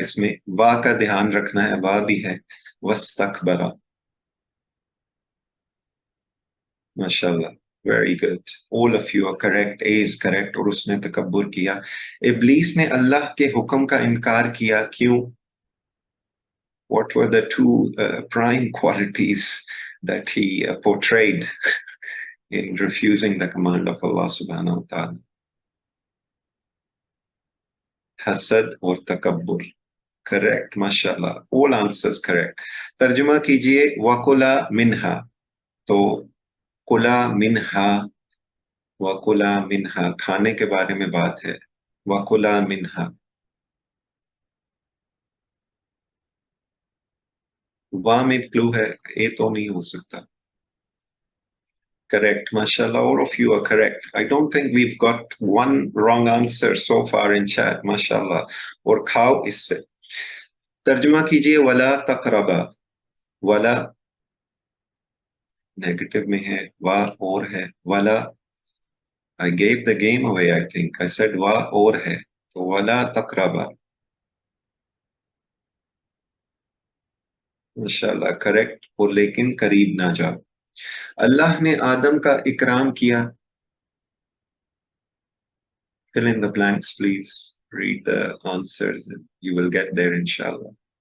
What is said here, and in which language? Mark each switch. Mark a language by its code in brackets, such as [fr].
[hi] इसमें वाह का ध्यान रखना है, वाह भी है. वस्तकबरा, माशाल्लाह. [en] Very good. All of you are correct. A is correct. [hi] और उसने तकब्बुर किया. इब्लीस ने अल्लाह के हुक्म का इनकार किया, क्यों? [en] What were the 2 prime qualities that he portrayed in refusing the command of Allah subhanahu wa ta'ala? [hi] Hasad और तकब्बुर. [en] Correct, mashallah. All answers correct. [hi] तर्जुमा कीजिए. वकुला मिन्हा. तो कुला मिन्हा, वकुला मिन्हा खाने के बारे में बात है. वकुला मिन्हा. वाह में क्लू है, ए तो नहीं हो सकता. [en] Correct, mashallah. All of you are correct. I don't think we've got one wrong answer so far in chat, mashallah. [hi] और खाओ इससे. तर्जुमा कीजिए. वला तकरबा. वला नेगेटिव में है, वाह और है. [en] वला, I gave the game away, I think. I said [hi] वाह और है, तो वला तकरबा. माशाल्लाह करेक्ट. और लेकिन करीब ना जाओ. अल्लाह ने आदम का इकराम किया. [en] Fill in the blanks, please. Read the answers and you will get there, inshallah.